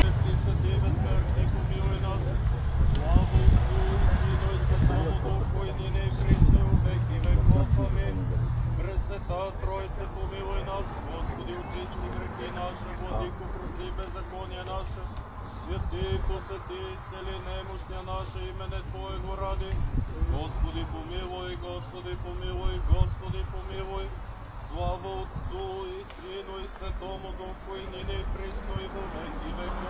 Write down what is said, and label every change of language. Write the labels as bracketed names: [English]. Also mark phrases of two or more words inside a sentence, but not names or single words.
[Church Slavic] Тройце, помилуй нас, Господи, очисти грехи наши, владико, прости беззаконие наше, святи, посети, изцели немощния наше, имене Твоего ради. Господи, помилуй, Господи, помилуй, Господи, помилуй. Слава Отцу и Сину и Святому Духу, и нине и присно и во веки веков.